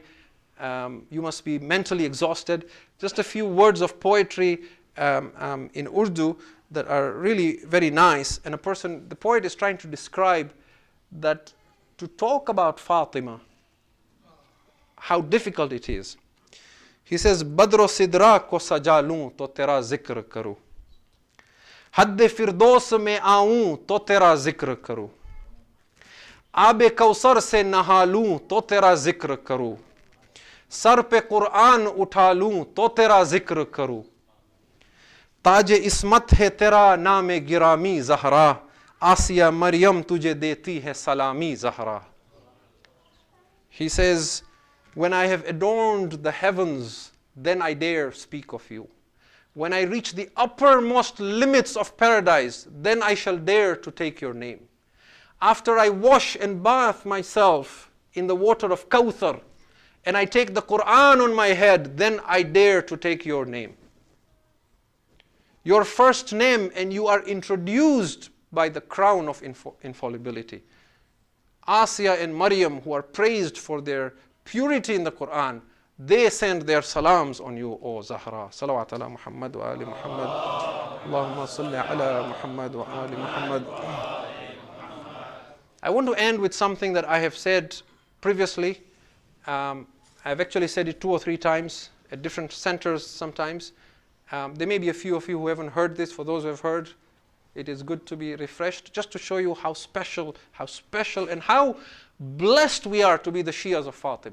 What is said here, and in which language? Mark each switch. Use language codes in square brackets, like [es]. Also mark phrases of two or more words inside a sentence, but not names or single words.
[en] You must be mentally exhausted. Just a few words of poetry in Urdu that are really very nice. And the poet is trying to describe that to talk about Fatima, how difficult it is. He says, [ur] بدر و سدرہ کو سجا لوں تو ترا ذکر کروں. حد فردوس میں آؤں تو ترا ذکر کروں. آب کوثر سے نہا لوں تو ترا ذکر کروں. سر پہ قرآن اٹھا لوں تو ترا ذکر کروں. تاج عصمت ہے ترا نام گرامی زہرا. آسیہ مریم تجھے دیتی ہے سلامی زہرا. [en] He says, when I have adorned the heavens, then I dare speak of you. When I reach the uppermost limits of paradise, then I shall dare to take your name. After I wash and bath myself in the water of Kawthar, and I take the Quran on my head, then I dare to take your name. Your first name, and you are introduced by the crown of infallibility. Asiya and Maryam, who are praised for their purity in the Quran, they send their salams on you, O Zahra. [ar] صلوات على محمد وآل محمد. اللهم صل على محمد وآل محمد. [en] I want to end with something that I have said previously. I've actually said it 2 or 3 times at different centers sometimes. There may be a few of you who haven't heard this. For those who have heard, it is good to be refreshed, just to show you how special and how blessed we are to be the Shias of Fatima.